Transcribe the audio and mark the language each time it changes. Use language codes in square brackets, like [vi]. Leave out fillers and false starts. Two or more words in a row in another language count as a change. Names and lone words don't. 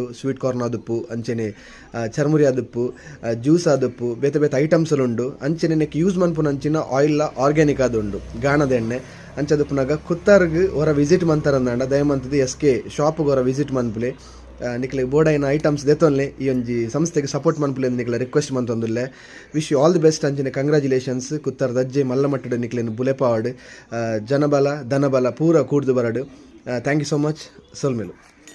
[en] sweet corn [tcy] ಆದುಪ್ಪು ಅಂಚನೆ ಚರ್ಮುರಿ ಆದುಪ್ಪು ಜ್ಯೂಸ್ ಆದುಪ್ಪು ಬೇತೆ ಬೇತೆ ಐಟಮ್ಸ್ ಉಂಡು. ಅಂಚನೆ ನೆಕ್ ಯೂಸ್ ಮನ್ಪುನಂಚಿನ [en] oil organic [tcy] ಆದುಂಡು ಗಾಣದ ಎಣ್ಣೆ ಅಂಚದುಪ್ಪುನಾಗ ಕುತ್ತಾರ್ಗೆ ಹೊರ ವಿಸಿಟ್ ಮಂತಾರಂದಾಂಡ ದಯಮಂತದ್ದು ಎಸ್.ಕೆ. ಶಾಪ್ಗೆ ಹೊರ ವಿಸಿಟ್ ಮನ್ಪುಲೆ ನಿಕ್ಲೆ ಬೋಡೈನ ಐಟಮ್ಸ್ ದೆತ್ತೊನ್ಲೆ ಈ ಒಂಜಿ ಸಂಸ್ಥೆಗೆ ಸಪೋರ್ಟ್ ಮನ್ಪುಲೆ ನಿಕ್ಲೆ ರಿಕ್ವೆಸ್ಟ್ ಮಂತೊಂದುಲ್ಲೆ. [en] wish you all the best ಅಂಚನೆ ಕಂಗ್ರಾಚುಲೇಷನ್ಸ್. [tcy] ಕುತ್ತಾರ ದಜ್ಜೆ ಮಲ್ಲ ಮಟ್ಟದ ನಿಕ್ಲೆನು ಬುಲೆಪಾವಡ್ ಜನಬಲ ಧನಬಲ ಪೂರ ಕೂಡ್ದು ಬರಡು. [en] thank you so much. [tcy] ಸೋಲ್ಮೇಲು.